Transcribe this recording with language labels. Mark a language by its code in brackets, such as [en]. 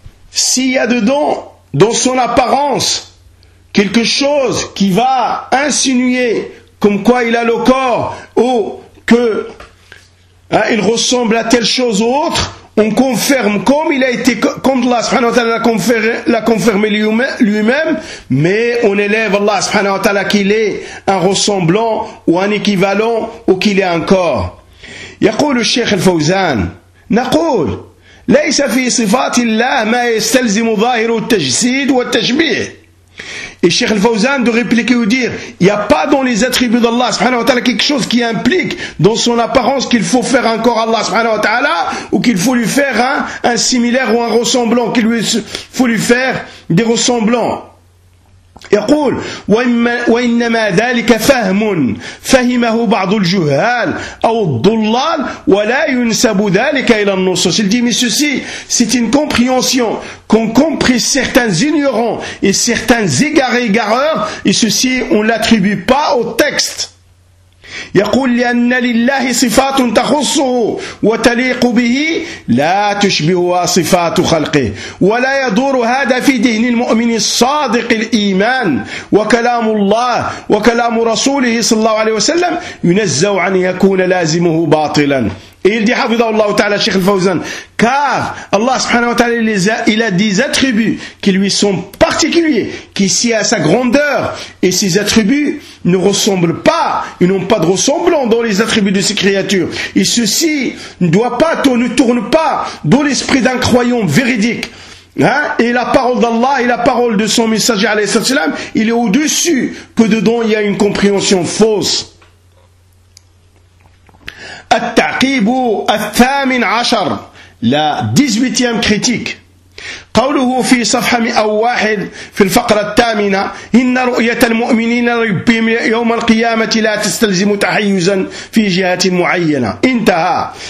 [fr] s'il y a dedans, dans son apparence, quelque chose qui va insinuer comme quoi il a le corps ou que il ressemble à telle chose ou autre, on confirme comme il a été, comme Allah subhanahu wa ta'ala l'a confirmé lui-même, mais on élève Allah subhanahu wa ta'ala qu'il est un ressemblant ou un équivalent ou qu'il est un corps. [ar] يقول الشيخ الفوزان نقول ليس في صفات الله ما يستلزم ظاهر التجسيد والتشبيه. [fr] Et Cheikh Al-Fawzan de répliquer ou dire, il n'y a pas dans les attributs d'Allah subhanahu wa ta'ala quelque chose qui implique dans son apparence qu'il faut faire un corps à Allah subhanahu wa ta'ala ou qu'il faut lui faire un similaire ou un ressemblant, qu'il faut lui faire des ressemblants. [ar] يقول وإنما ذلك فهم فهمه بعض الجهال أو الضلال ولا ينسب ذلك إلى النصوص. [fr] Il dit, mais ceci, c'est une compréhension qu'ont compris certains ignorants et certains égarés, et ceci, on l'attribue pas au texte. [ar] يقول لأن لله صفات تخصه وتليق به لا تشبهها صفات خلقه ولا يدور هذا في ذهن المؤمن الصادق الإيمان وكلام الله وكلام رسوله صلى الله عليه وسلم ينزه عن يكون لازمه باطلا. [fr] Il dit, [ar] حفظه الله تعالى الشيخ الفوزان, [fr] car Allah subhanahu wa ta'ala, il a des attributs qui lui sont particuliers, qui sient à sa grandeur, et ces attributs ne ressemblent pas, ils n'ont pas de ressemblant dans les attributs de ces créatures. Et ceci ne doit pas, ne tourne pas dans l'esprit d'un croyant véridique. Hein? Et la parole d'Allah et la parole de son messager, alayhi sallam, il est au-dessus que dedans il y a une compréhension fausse. [ar] التعقيب الثامن عشر [fr] لا 18 كريتيك [ar] قوله في صفحة 101 في الفقرة الثامنة إن رؤية المؤمنين ربهم يوم القيامة لا تستلزم تحيزا في جهات معينة انتهى.